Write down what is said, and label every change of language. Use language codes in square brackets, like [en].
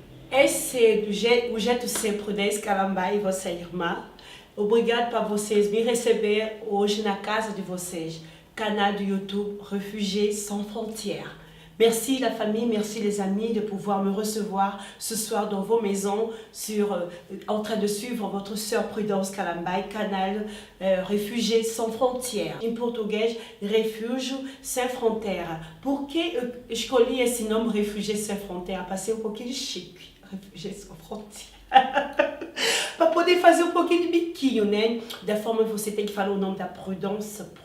[pt] Esse é o jeito ser Prudence Calambai e vossa irmã. Obrigado para vocês me receber hoje na casa de vocês. Canal do YouTube Réfugiés Sans Frontières. [fr] Merci la famille, merci les amis de pouvoir me recevoir ce soir dans vos maisons en train de suivre votre sœur Prudence Calambai, canal Réfugiés Sans Frontières. [pt] Em português, Refúgio Sem Fronteira. Por que eu escolhi esse nome Réfugiés Sem Fronteira? Para ser um pouquinho chique. Réfugiés Sans Fronteira. Para poder fazer um pouquinho de biquinho, né? Da forma que você tem que falar o nome da Prudence.